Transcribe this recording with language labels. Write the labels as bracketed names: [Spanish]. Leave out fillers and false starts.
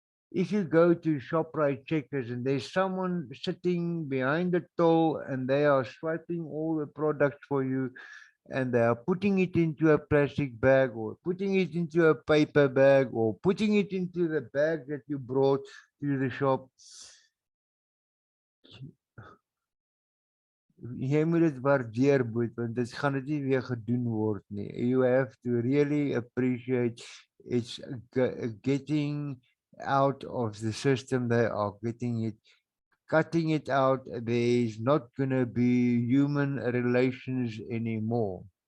[English] If you go to ShopRite Checkers and there's someone sitting behind the till and they are swiping all the products for you and they are putting it into a plastic bag or putting it into a paper bag or putting it into the bag that you brought to the shop. [Afrikaans] Jy moet dit waardeer, Boet, want dit gaan dit nie weer gedoen word nie. [English] You have to really appreciate it's getting out of the system. They are getting it, cutting it out. There is not going to be human relations anymore.